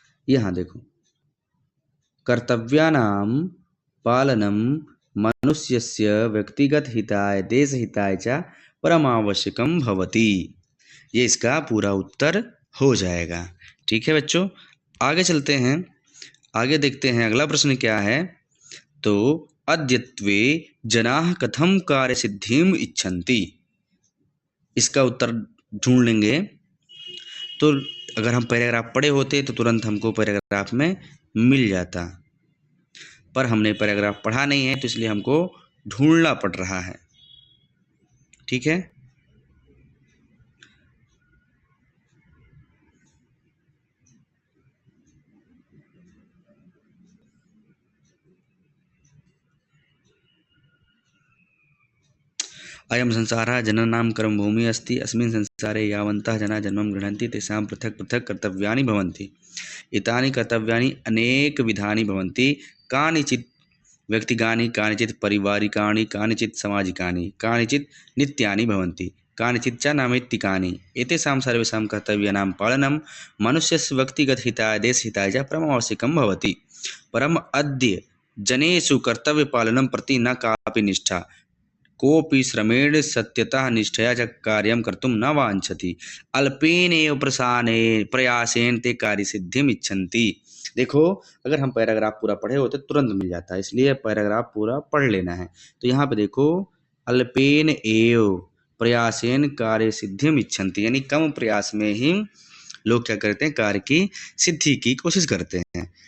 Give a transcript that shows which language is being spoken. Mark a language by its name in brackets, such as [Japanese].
[Hindi] यहाँ देखो, [Sanskrit] कर्तव्यानां पालनं मनुष्यस्य व्यक्तिगत हिताय देश हिताय च परमावश्यकं भवति। [Hindi] ये इसका पूरा उत्तर हो जाएगा। ठीक है बच्चों, आगे चलते हैं, आगे देखते हैं अगला प्रश्न क्या है। [Sanskrit] तो अद्यत्वे जनाः कथं कार्यसिद्धिम् इच्छन्ति, [Hindi] इसका उत्तर ढूंढ लेंगे। तो अगर हम पैराग्राफ पढ़े होते तो तुरंत हमको पैराग्राफ में मिल जाता, पर हमने पैराग्राफ पढ़ा नहीं है तो इसलिए हमको ढूंढना पड़ रहा है। ठीक है, [Sanskrit] अयं संसारः जनानां कर्मभूमिः अस्ति। अस्मिन् संसारे यावन्तः जनाः जन्मं गृह्णन्ति तेषां पृथक् पृथक् कर्तव्यानि भवन्ति। एतानि कर्तव्यानि अनेकविधानि भवन्ति। कानिचित् व्यक्तिगानि, कानिचित् पारिवारिकाणि, कानिचित् सामाजिकानि, कानिचित् नित्यानि भवन्ति, कानिचित् च नैमित्तिकानि। एतेषां सर्वेषां कर्तव्यानां पालनं मनुष्यस्य व्यक्तिगतहिताय देशहिताय च परमावश्यकं भवति। परम् अद्य जनेषु कर्तव्यपालनं प्रति न कापि निष्ठा, कोऽपि श्रमेण सत्यतः निष्ठया च कार्यं कर्तुं न वाञ्छति। अल्पेनैव प्रयासेन ते कार्यसिद्धिम् इच्छन्ति। [Hindi] देखो, अगर हम पैराग्राफ पूरा पढ़े होते तुरंत मिल जाता है, इसलिए पैराग्राफ पूरा पढ़ लेना है। तो यहाँ पे देखो, [Sanskrit] अल्पेन एव प्रयासेन कार्य सिद्धिम इच्छन्ति, [Hindi] यानी कम प्रयास में ही लोग क्या करते हैं, कार्य की सिद्धि की कोशिश करते हैं।